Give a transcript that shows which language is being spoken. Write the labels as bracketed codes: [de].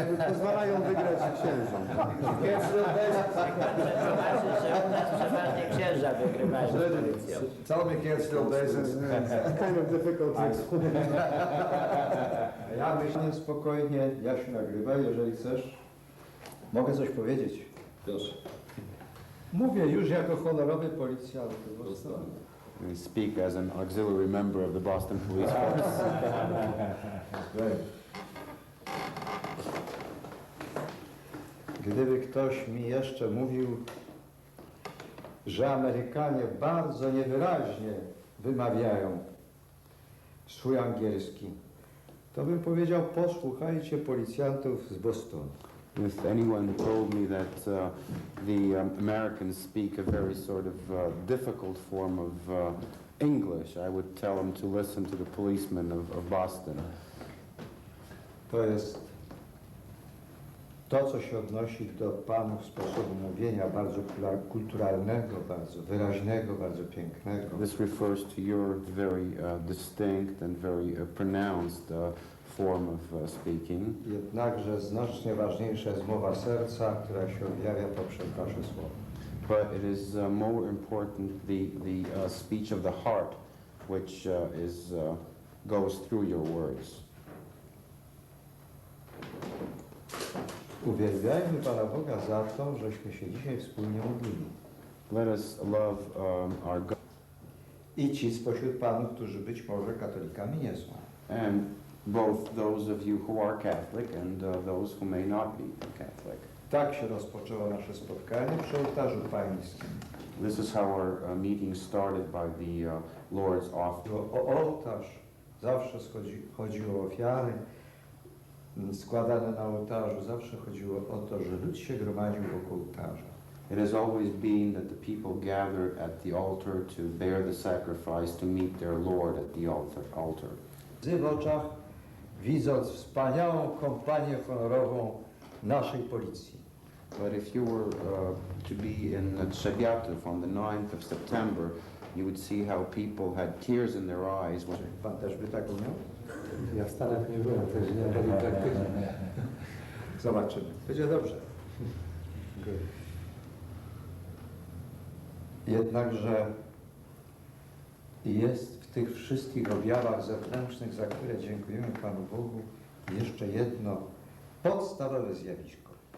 [pl] Pozwalają wygrać księżom. Zobaczysz, że u nas przeważnie księża wygrywają z policją. [en] Tell him you can't steal bases. Kind of difficult to explain. [pl] Ja myślę spokojnie, Jasiu nagrywa, jeżeli chcesz. Mogę coś powiedzieć? [en] Yes. [pl] Mówię już jako honorowy policjant. [en] I speak as an auxiliary member of the Boston Police Force. [pl] Gdyby ktoś mi jeszcze mówił, że Amerykanie bardzo niewyraźnie wymawiają swój angielski, to bym powiedział, posłuchajcie policjantów z Bostonu. [en] If anyone told me that the Americans speak a very sort of difficult form of English, I would tell them to listen to the policemen of Boston. [pl] To jest to, co się odnosi do panów sposobu mówienia, bardzo kulturalnego, bardzo wyraźnego, bardzo pięknego. [en] This refers to your very distinct and very pronounced form of speaking. [pl] Jednakże znacznie ważniejsza jest mowa serca, która się objawia poprzez wasze słowa. [en] But it is more important the speech of the heart, which goes through your words. [pl] Uwielbiajmy Pana Boga za to, żeśmy się dzisiaj wspólnie modlili. [en] Let us love our God. [pl] I ci spośród Panów, którzy być może katolikami nie są. [en] And both those of you who are Catholic and those who may not be Catholic. [pl] Tak się rozpoczęło nasze spotkanie przy ołtarzu pańskim. [en] This is how our meeting started by the Lord's offering. [pl] O ołtarz zawsze chodziło o ofiary składane na ołtarzu. Zawsze chodziło o to, że lud się gromadził wokół ołtarza. [en] It has always been that the people gathered at the altar to bear the sacrifice, to meet their Lord at the altar. [pl] Łzy w oczach, widząc wspaniałą kompanię honorową naszej policji. [en] But if you were to be in Trzebiatów on the 9th of September, you would see how people had tears in their eyes. [pl] Pan też by tak umiał? Ja w Stanach nie byłem, też nie robię praktycznie. Zobaczymy. Będzie dobrze. Jednakże jest w tych wszystkich objawach zewnętrznych, za które dziękujemy Panu Bogu, jeszcze jedno podstawowe zjawisko.